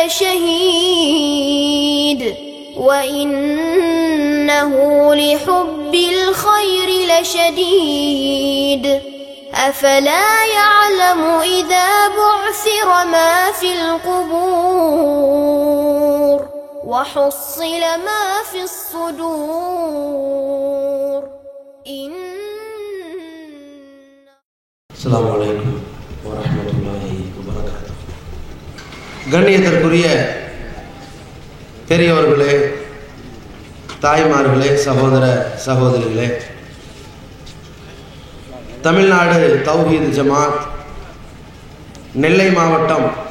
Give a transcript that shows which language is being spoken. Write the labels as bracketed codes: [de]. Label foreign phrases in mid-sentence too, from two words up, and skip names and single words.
[ar] لشهيد وإنه لحب الخير لشديد أفلا يعلم إذا بعثر ما في القبور وحصل ما في الصدور السلام عليكم ورحمة الله وبركاته. [ta] கண்ணியத்திற்குரிய பெரியவர்களே, தாய்மார்களே, சகோதர சகோதரிகளே, தமிழ்நாடு தௌஹீத் ஜமாத் நெல்லை மாவட்டம்